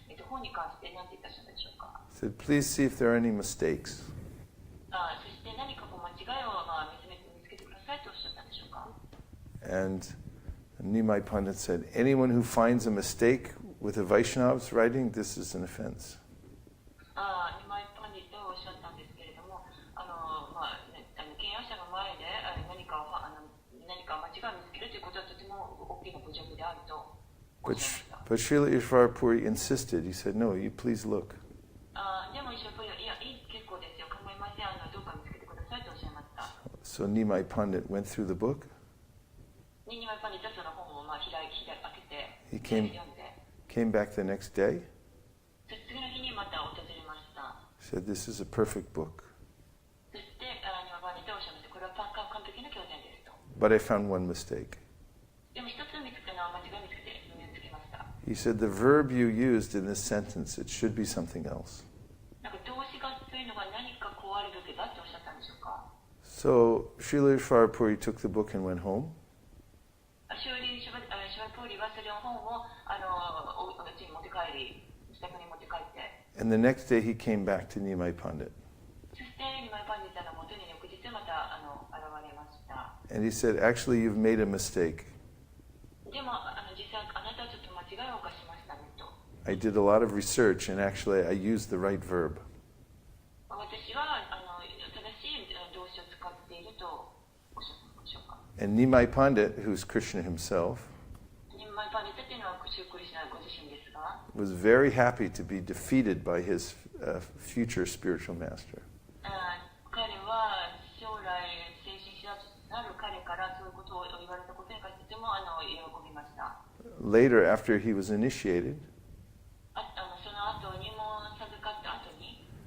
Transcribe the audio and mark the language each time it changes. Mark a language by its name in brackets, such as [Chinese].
[Japanese] 本に関して何て言ったんでしょうか。 [English] He said, please see if there are any mistakes. [Japanese] そして何か間違いを見つけてくださいとおっしゃったんでしょうか。 [English] And Nimai Pandit said, anyone who finds a mistake with a Vaishnav's writing, this is an offense. [Japanese] ニマイパンディとおっしゃったんですけれども、敬愛者の前で何か間違いを見つけるということはとても大きな侮辱であるとおっしゃいました。 [English] But Srila Ishvara Puri insisted. He said, no, you please look. [Japanese] でもイシュラプリは、いや、結構ですよ、構いません、どうか見つけてくださいとおっしゃいました。 [English] So Nimai Pandit went through the book. [Japanese] ニマイパンディとその本を開けて、 [English] He [Japanese] 読んで、 [English] came back the next day. [Japanese] 次の日にまた訪れました。 [English] Said, this is a perfect book. [Japanese] そして、ニマイパンディとおっしゃいました。これは完璧な経典ですと。 [English] But I found one mistake. [Japanese] でも一つ間違い見つけました。 [English] He said, the verb you used in this sentence, it should be something else. [Japanese] なんか動詞がというのが何かこうあるべきだっておっしゃったんでしょうか。 [English] So Srila Ishvara Puri took the book and went home. [Japanese] シュワプーリはそれを本を家に持って帰り、自宅に持って帰って。 [English] And the next day he came back to Nimai Pandit. [Japanese] そしてニマイパンディさんの元に翌日また現れました。 [English] And he said, actually, you've made a mistake. [Japanese] でも実際あなたはちょっと間違いを犯しましたねと。 [English] I did a lot of research and actually I used the right verb. [Japanese] 私は正しい動詞を使っているとおっしゃったでしょうか。 [English] And Nimai Pandit, who's Krishna himself, [Japanese] ニマイパンディというのはシュクリシュナご自身ですが、 [English] was very happy to be defeated by his future spiritual master. [Japanese] 彼は将来精神指導者となる彼からそういうことを言われたことに関してとても喜びました。 [English] Later, after he was initiated, [Japanese] その後入門授かった後に、